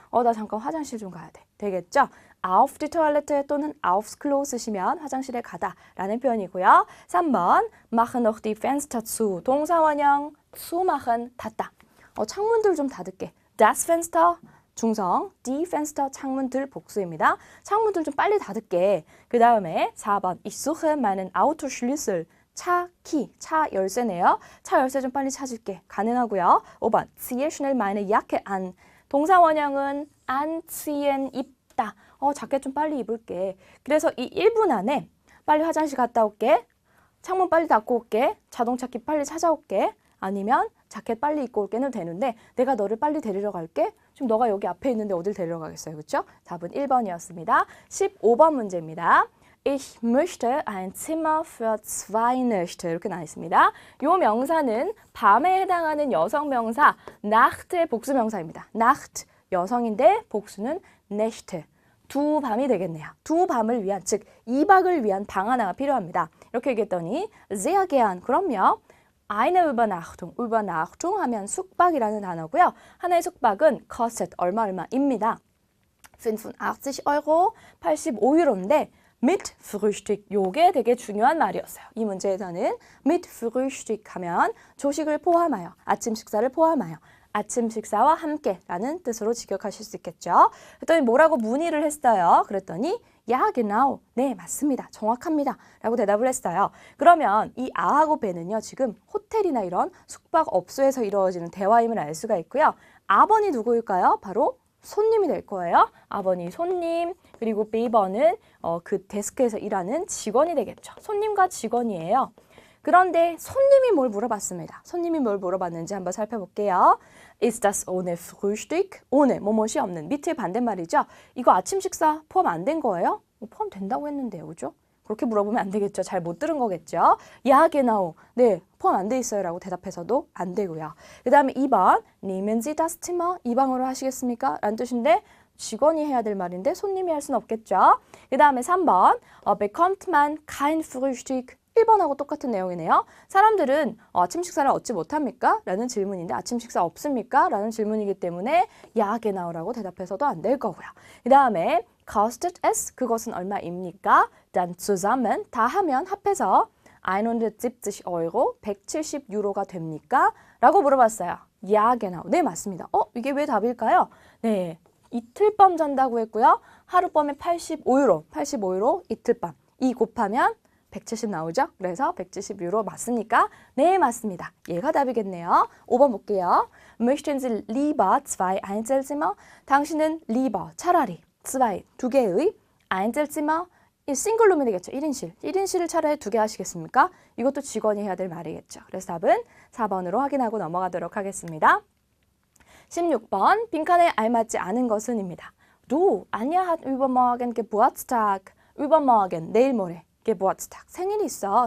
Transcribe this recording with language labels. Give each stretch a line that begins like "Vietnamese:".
Korean: 나 잠깐 화장실 좀 가야 돼. 되겠죠?
German: auf die Toilette
Korean: 또는
German: aufs Klo
Korean: 쓰시면 화장실에 가다 라는 표현이고요.
German: 3번 mache noch die Fenster zu.
Korean: 동사원형 zumachen 닫다. 창문들 좀 닫을게.
German: Das Fenster
Korean: 중성,
German: die Fenster
Korean: 창문들 복수입니다. 창문들 좀 빨리 닫을게. 그 다음에 4번
German: Ich suche meinen Autoschlüssel.
Korean: 차 키, 차 열쇠네요. 차 열쇠 좀 빨리 찾을게. 가능하고요.
German: 5번 Ziehe schnell meine Jacke an.
Korean: 동사원형은 anziehen, 입다. 자켓 좀 빨리 입을게. 그래서 이 1분 안에 빨리 화장실 갔다 올게. 창문 빨리 닫고 올게. 자동차 키 빨리 찾아올게. 아니면 자켓 빨리 입고 올게는 되는데 내가 너를 빨리 데리러 갈게. 지금 너가 여기 앞에 있는데 어딜 데리러 가겠어요. 그렇죠? 답은 1번이었습니다. 15번 문제입니다.
German: Ich möchte ein Zimmer für zwei Nächte.
Korean: 이렇게 나와 있습니다. 이 명사는 밤에 해당하는 여성 명사 Nacht의 복수 명사입니다. Nacht 여성인데 복수는 Nächte. 두 밤이 되겠네요. 두 밤을 위한, 즉 2박을 위한 방 하나가 필요합니다. 이렇게 얘기했더니
German: sehr gern.
Korean: 그럼요.
German: Eine Übernachtung.
Korean: Übernachtung 하면 숙박이라는 단어고요. 하나의 숙박은 kostet 얼마입니다. 85 85유로인데
German: mit Frühstück.
Korean: 요게 되게 중요한 말이었어요. 이 문제에서는
German: mit Frühstück
Korean: 하면 조식을 포함하여, 아침 식사를 포함하여 아침 식사와 함께라는 뜻으로 직역하실 수 있겠죠. 그랬더니 뭐라고 문의를 했어요. 그랬더니
German: Ja, genau.
Korean: 네, 맞습니다. 정확합니다. 라고 대답을 했어요. 그러면 이 아하고 배는요. 지금 호텔이나 이런 숙박업소에서 이루어지는 대화임을 알 수가 있고요. 아번이 누구일까요? 바로 손님이 될 거예요. 아번이 손님, 그리고 베이번은 그 데스크에서 일하는 직원이 되겠죠. 손님과 직원이에요. 그런데 손님이 뭘 물어봤습니다. 손님이 뭘 물어봤는지 한번 살펴볼게요.
German: Ist das ohne Frühstück?
Korean: ohne, 뭐뭇이 없는, 밑에 반대말이죠. 이거 아침 식사 포함 안 된 거예요? 포함된다고 했는데요. 그죠? 그렇게 물어보면 안 되겠죠. 잘 못 들은 거겠죠.
German: Ja, genau.
Korean: 네, 포함 안 돼 있어요. 라고 대답해서도 안 되고요. 그 다음에 2번,
German: Nehmen Sie das Zimmer?
Korean: 이 방으로 하시겠습니까? 라는 뜻인데 직원이 해야 될 말인데 손님이 할 수는 없겠죠. 그 다음에 3번,
German: Bekommt man kein Frühstück?
Korean: 1번하고 똑같은 내용이네요. 사람들은 아침 식사를 얻지 못합니까? 라는 질문인데 아침 식사 없습니까? 라는 질문이기 때문에
German: Ja, genau
Korean: 라고 대답해서도 안 될 거고요. 그 다음에
German: kostet es?
Korean: 그것은 얼마입니까?
German: dann zusammen,
Korean: 다 하면 합해서 170 Euro, 170유로가 됩니까? 라고 물어봤어요.
German: Ja, genau.
Korean: 네, 맞습니다. 이게 왜 답일까요? 네, 이틀밤 잔다고 했고요. 하룻밤에 85유로, 85유로 이틀밤. 이 곱하면 170 나오죠? 그래서 170유로 맞습니까? 네, 맞습니다. 얘가 답이겠네요. 5번 볼게요.
German: Möchten Sie lieber zwei Einzelzimmer?
Korean: 당신은 lieber, 차라리, zwei, 두 개의 Einzelzimmer, 이 싱글룸이 되겠죠. 1인실. 1인실을 차라리 두 개 하시겠습니까? 이것도 직원이 해야 될 말이겠죠. 그래서 답은 4번으로 확인하고 넘어가도록 하겠습니다. 16번, 빈칸에 알맞지 않은 것은입니다.
German: Du, Anja hat übermorgen Geburtstag.
Korean: übermorgen, 내일 모레. Geburtstag, 생일이 있어.